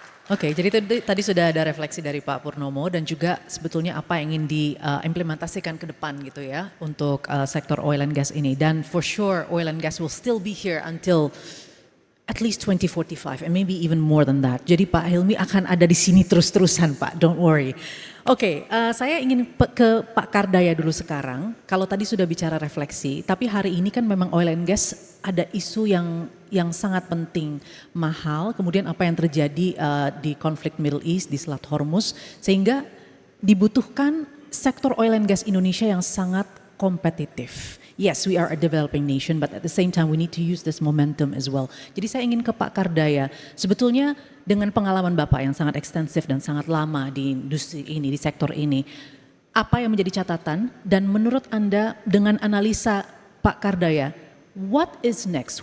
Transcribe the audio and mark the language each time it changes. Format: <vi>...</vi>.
<id>Oke, jadi tadi sudah ada refleksi dari Pak Purnomo dan juga sebetulnya apa yang ingin diimplementasikan ke depan gitu ya untuk sektor oil and gas ini.</id> <en>Dan for sure oil and gas will still be here until at least 2045 and maybe even more than that.</en> <id>Jadi Pak Hilmi akan ada di sini terus-terusan Pak,</id> <en>don't worry.</en> <id>Oke, saya ingin ke Pak Kardaya dulu sekarang. Kalau tadi sudah bicara refleksi, tapi hari ini kan memang oil and gas ada isu yang sangat penting, mahal. Kemudian apa yang terjadi di konflik Middle East, di Selat Hormuz, sehingga dibutuhkan sektor oil and gas Indonesia yang sangat kompetitif.</id> <en>Yes, we are a developing nation, but at the same time we need to use this momentum as well.</en> <id>Jadi saya ingin ke Pak Kardaya, sebetulnya dengan pengalaman Bapak yang sangat ekstensif dan sangat lama di industri ini, di sektor ini, apa yang menjadi catatan dan menurut Anda dengan analisa Pak Kardaya,</id> <en>what is next?</en>